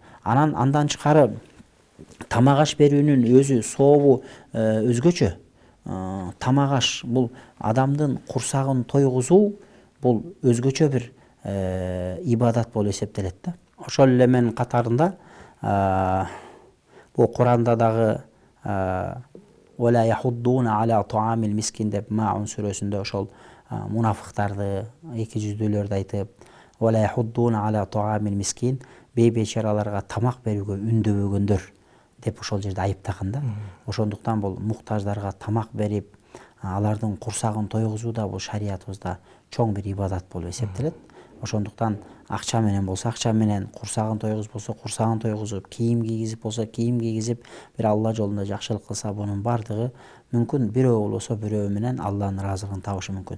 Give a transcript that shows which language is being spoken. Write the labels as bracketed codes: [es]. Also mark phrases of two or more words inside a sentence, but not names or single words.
[ky] Анан андан тышкары тамак аш берүүнүн өзү сообу өзгөчө. Тамак аш бул адамдын курсагын тойгузуу, бул өзгөчө бир ибадат болуп эсептелет да. Ошол эле менин катарында бул Куранда дагы [ar] ولا يحضون على طعام المسكين [ky] деп Маун сүрөсүндө ошол мунафыктарды, эки жүздүүлөрдү айтып, [ar] ولا يحضون على طعام المسكين [ky] бейбечараларга тамак берүүгө үндөбөгөндөр деп ошол жерде айыптаган да. Ошондуктан бул муктаждарга тамак берип, алардын курсагын тойгузуу да бул шариятыбызда чоң бир ибадат болуп эсептелет. Ошондуктан акча менен болсо акча менен, курсагын тойгузуп болсо курсагын тойгузуп, кийим кийгизип болсо кийим кийгизип, бир Алла жолунда жакшылык кылса, бунун бардыгы мүмкүн бирөө болсо бирөө менен Алланын ыраазылыгын табышы мүмкүн.